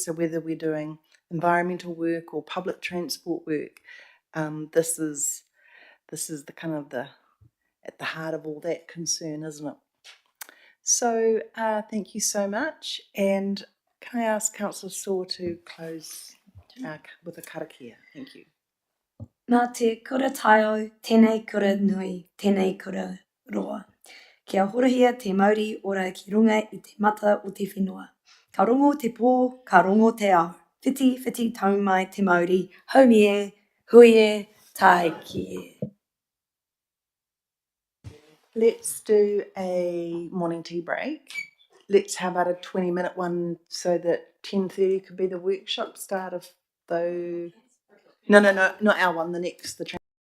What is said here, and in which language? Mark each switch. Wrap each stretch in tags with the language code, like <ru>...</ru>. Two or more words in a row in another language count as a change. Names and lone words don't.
<en>So whether we're doing environmental work or public transport work, this is the kind of at the heart of all that concern, isn't it? So thank you so much. And can I ask Councillor Saw to close with a karakia? Thank you.</en> <mi>Nā te kura taio, tēnei kura nui, tēnei kura roa. Kia horahia te Māori ora ki runga I te mata o te whenua. Ka rongo te pō, ka rongo te ao. Whiti, whiti tau mai te Māori, haumi e, hui e, tai ki e.</mi> <en>Let's do a morning tea break. Let's have about a 20-minute one, so that 10:30 could be the workshop start of though. No, not our one, the next, the</en>